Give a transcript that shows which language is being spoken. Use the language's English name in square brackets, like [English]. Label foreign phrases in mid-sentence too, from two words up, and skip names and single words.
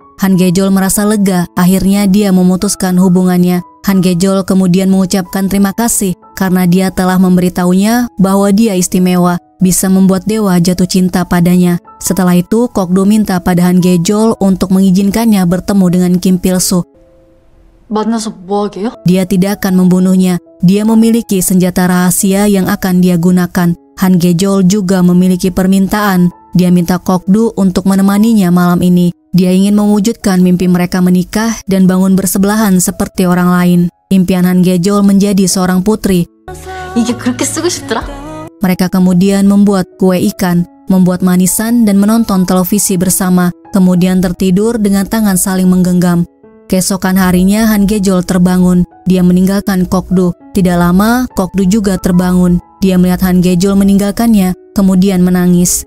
[Indonesian] Han Ge-jeol merasa lega, akhirnya dia memutuskan hubungannya. Han Ge-jeol kemudian mengucapkan terima kasih karena dia telah memberitahunya bahwa dia istimewa, bisa membuat dewa jatuh cinta padanya. Setelah itu Kok-du minta pada Han Ge-jeol untuk mengizinkannya bertemu dengan Kim Pil-soo. [Korean] 만나서 뭐 하게요? [Indonesian] Dia tidak akan membunuhnya. Dia memiliki senjata rahasia yang akan dia gunakan. Han Ge-jeol juga memiliki permintaan. Dia minta Kok-du untuk menemaninya malam ini. Dia ingin mewujudkan mimpi mereka menikah dan bangun bersebelahan seperti orang lain. Impian Han Ge-jeol menjadi seorang putri. [Korean] 이게 그렇게 쓰고 싶더라? [Indonesian] Mereka kemudian membuat kue ikan, membuat manisan dan menonton televisi bersama. Kemudian tertidur dengan tangan saling menggenggam. Keesokan harinya Han Ge-jeol terbangun. Dia meninggalkan Kok-du. Tidak lama, Kok-du juga terbangun. Dia melihat Han Ge-jeol meninggalkannya, kemudian menangis.